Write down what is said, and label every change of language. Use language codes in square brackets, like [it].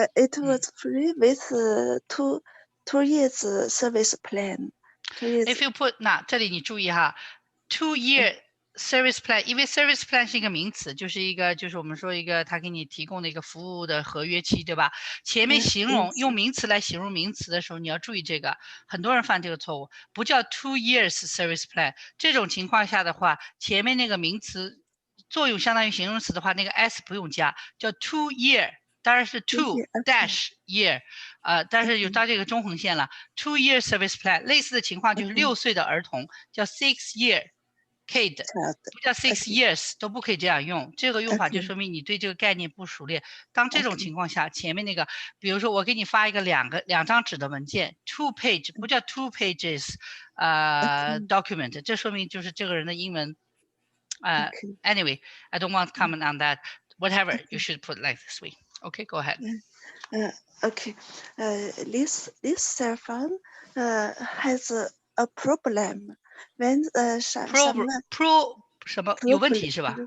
[en] It was free with 2 years service plan. 2 years. If you put [zh] 这里你注意哈 ， [en] 2 year service plan， [zh] 因为 service plan 是一个名词，就是我们说一个他给你提供的一个服务的合约期，对吧？前面形容用名词来形容名词的时候，你要注意这个，很多人犯这个错误，不叫 [en] 2 years service plan。 [zh] 这种情况下的话，前面那个名词作用相当于形容词的话，那个 s 不用加，叫 [en] 2 year。 [zh] 当然是 [en] 2 dash year， [zh] 但是有到这个中横线了 ， [en] 2 year service plan。 [zh] 类似的情况就是6岁的儿童叫 [en] 6 year kid， [zh] 不叫 [en] 6 years [zh] 都不可以这样用。这个用法就说明你对这个概念不熟练。当这种情况下，前面那个，比如说我给你发一个两张纸的文件 ， [en] 2 page [zh] 不叫 [en] 2 pages， [zh] document， 这说明就是这个人的英文。 [en] Anyway, I don't want to comment on that. Whatever, you should put like this way. Okay, go ahead. Okay. This cell phone has a problem when someone [zh] 什么有问题是吧？